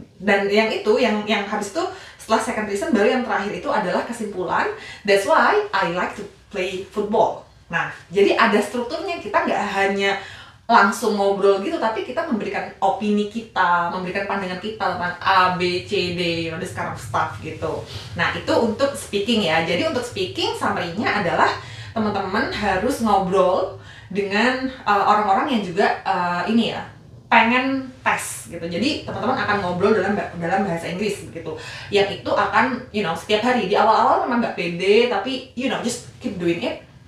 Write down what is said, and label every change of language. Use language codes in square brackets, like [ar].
[id] Dan yang habis itu setelah second reason baru yang terakhir itu adalah kesimpulan. [en] That's why I like to play football. [id] Nah, jadi ada strukturnya, kita nggak hanya langsung ngobrol gitu, tapi kita memberikan opini kita, memberikan pandangan kita tentang A, B, C, D, [en] this kind of stuff [id] gitu. Nah, itu untuk speaking ya. Jadi untuk speaking, summary-nya adalah teman-teman harus ngobrol dengan orang-orang yang juga pengen tes gitu. Jadi teman-teman akan ngobrol dalam bahasa Inggris gitu. Yang itu akan setiap hari. Di awal-awal memang nggak pede, tapi [en] just keep doing it.